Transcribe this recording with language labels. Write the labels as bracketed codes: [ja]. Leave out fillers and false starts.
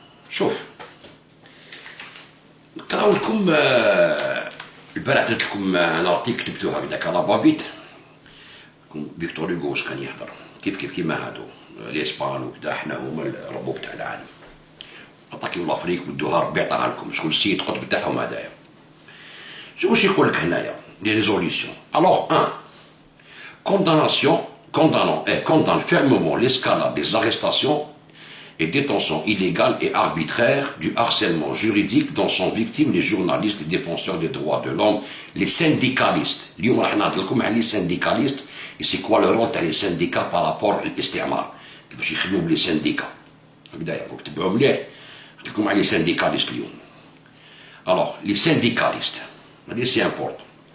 [ar] شوف نقراو لكم البارح درت لكم ان ارتيكل كتبتو هكذاك على بابيت، فيكتور هوغو واش كان يهضر كيف كيما هادو الاسبان وكذا، حنا هما الربوب تاع العالم، اتاكيو لافريك ودوها ربي عطاها لكم. شكون السيد قطب تاعهم هذايا؟ شوف واش يقول لك هنايا لي ريزوليسيون. [fr] الوغ condamne fermement l'escalade des arrestations et détentions illégales et arbitraires, du harcèlement juridique dont sont victimes les journalistes, les défenseurs des droits de l'homme, les syndicalistes. [ar] اليوم راح نهضر لكم على [fr] les syndicalistes et c'est quoi le rôle [ar] تاع [fr] les syndicats par rapport [ar] للاستعمار، كيفاش يخدموا بلي سانديكا هكذايا. كتبوها مليح، قلت لكم على les syndicalistes اليوم. [fr] Alors les syndicalistes [ar] هذه سي امبورطون.